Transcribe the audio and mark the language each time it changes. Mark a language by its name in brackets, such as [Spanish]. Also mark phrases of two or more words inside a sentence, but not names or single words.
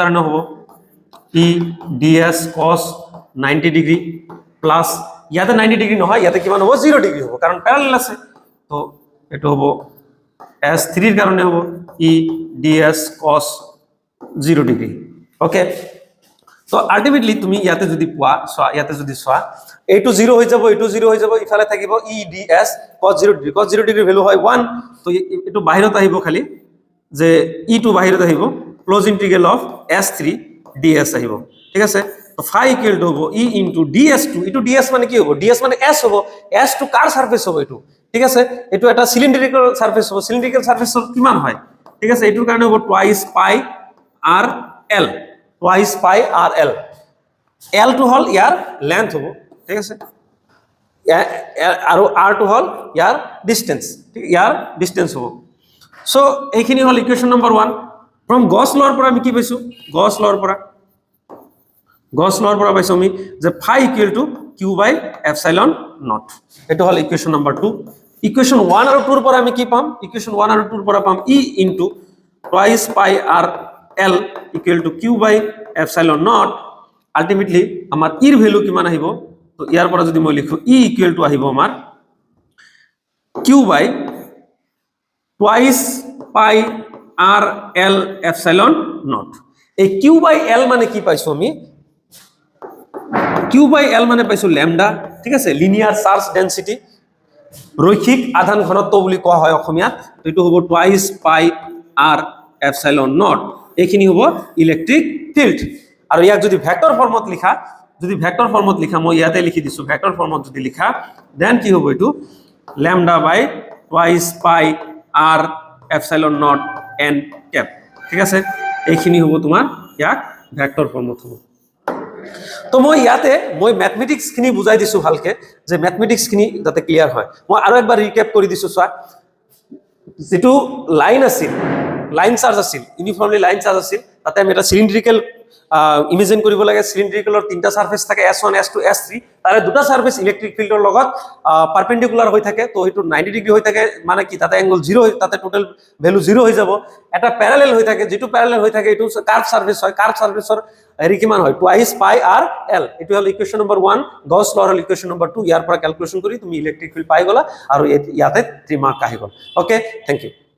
[Assamese] কাৰণে হ'ব e ds cos 90 [English] degree plus [Assamese] ইয়াতে 90 ডিগ্ৰী নহয় ইয়াতে কিমান হ'ব 0 ডিগ্ৰী হ'ব কাৰণ প্যারালাল আছে তো এটো হ'ব s3 ৰ কাৰণে হ'ব e ds cos 0 ডিগ্ৰী ওকে তো আলটিমেটলি তুমি ইয়াতে যদি পোৱা ইয়াতে যদি সোৱা এইটো 0 হৈ যাব এইটো 0 হৈ যাব ইফালে থাকিব e ds cos 0 ডিগ্ৰী ভ্যালু হয় 1 তো এটো বাহিৰত আহিব খালি যে e টু বাহিৰত আহিব [English] close integral of [Assamese] s3 ds আহিব ঠিক আছে তো phi [English] equal to [Assamese] হ'ব e ইনটু ds2 এটো ds মানে কি হ'ব ds মানে s হ'ব s2 কার সারফেস হ'ব এটো ঠিক আছে এটো এটা [English] cylindrical surface [Assamese] হ'ব [English] cylindrical surfaceৰ [Assamese] কিমান হয় ঠিক আছে এটোৰ কাৰণে হ'ব [English] twice pi r l twice pi r l [Assamese] l টু হল ইয়াৰ লেন্থ হ'ব ঠিক আছে আৰু r টু হল ইয়াৰ ডিসটেন্স ঠিক ইয়াৰ ডিসটেন্স হ'ব সো এইখিনি হল [English] equation number 1 from Gauss law [Assamese] পৰা আমি কি পাইছো গস লর পৰা পাইছো আমি যে [English] phi equal to q by epsilon not [Assamese] এটো হল [English] equation number 2 equation 1 [Assamese] আৰু 2 ৰ পৰা আমি কি পাম ইকুয়েশন 1 আৰু 2 ৰ পৰা পাম [English] e into twice pi r l equal to q by epsilon not ultimately [Assamese] আমাৰ e ৰ ভ্যালু কিমান আহিব তো ইয়াৰ পৰা যদি মই লিখো [English] e equal to [Assamese] আহিব আমাৰ [English] q by twice pi r l epsilon not [Assamese] এই [English] q by l [Assamese] মানে কি পাইছো আমি [English] q by l [Assamese] মানে পাইছো ল্যামডা ঠিক আছে [English] linear charge density [Assamese] রৈখিক আধান ঘনত্ব বুলি কোৱা হয় অসমীয়াত এটো হ'ব [English] twice pi r epsilon not [Assamese] এইখিনি হ'ব [English] electric field [Assamese] আৰু ইয়াক যদি [English] vector formত [Assamese] লিখা মই ইয়াতে লিখি দিছো [English] vector formত [Assamese] যদি লিখা দেন কি হ'ব এটো [English] lambda by twice pi r epsilon not n cap [Assamese] ঠিক আছে এইখিনি হ'ব তোমাৰ ইয়াক [English] vector formত [Assamese] হ'ব তো মই ইয়াতে মেথমেটিক্সখিনি বুজাই দিছোঁ ভালকে যে মেথমেটিক্সখিনি যাতে ক্লিয়াৰ হয় মই আৰু একবাৰ ৰিকেপ কৰি দিছোঁ চোৱা যেটো লাইন আছিল [English] line charge [Assamese] আছিল [English] uniformly line charge [Assamese] আছিল তাতে আমি এটা [English] cylindrical imagine [Assamese] কৰিব লাগে সিলিন্ড্ৰিকেলৰ তিনটা সাৰফেস থাকে S1 S2 S3 তাৰে দুটা সাৰফেস [English] electric fieldৰ [Assamese] লগত পারপেন্ডিকুলার হৈ থাকে তো এটো 90 ডিগ্ৰী হৈ থাকে মানে কি তাতে এংগল 0 হয় তাতে [English] total value [Assamese] 0 হৈ যাব এটা প্যারালাল হৈ থাকে যেটো প্যারালাল হৈ থাকে এটো [English] curve surface [Assamese] হয় [English] curve surfaceৰ [Assamese] হেৰি কিমান হয় [English] twice pi r l [Assamese] এটো হল [English] equation number 1 [Assamese] গস লৰ হল [English] equation number 2 [Assamese] ইয়াৰ পৰা ক্যালকুলেশন কৰি তুমি [English] electric field [Assamese] পাই গলা আৰু ইয়াতে 3 মাৰ্ক আহি গল [English] okay thank you